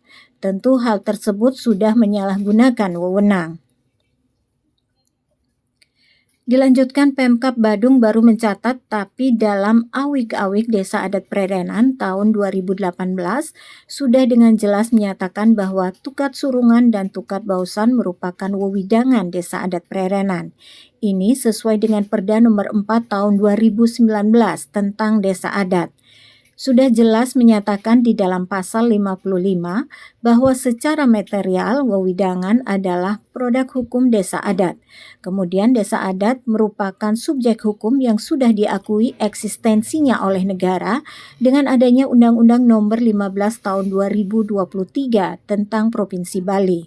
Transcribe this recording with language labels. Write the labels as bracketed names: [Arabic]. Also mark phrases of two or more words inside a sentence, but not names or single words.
[Indonesian] Tentu hal tersebut sudah menyalahgunakan wewenang. Dilanjutkan, Pemkab Badung baru mencatat tapi dalam awik-awik Desa Adat Prerenan tahun 2018 sudah dengan jelas menyatakan bahwa Tukat Surungan dan Tukat Bausan merupakan wewidangan Desa Adat Prerenan. Ini sesuai dengan Perda nomor 4 tahun 2019 tentang Desa Adat. Sudah jelas menyatakan di dalam pasal 55 bahwa secara material wewidangan adalah produk hukum Desa Adat. Kemudian Desa Adat merupakan subjek hukum yang sudah diakui eksistensinya oleh negara dengan adanya Undang-Undang Nomor 15 Tahun 2023 tentang Provinsi Bali.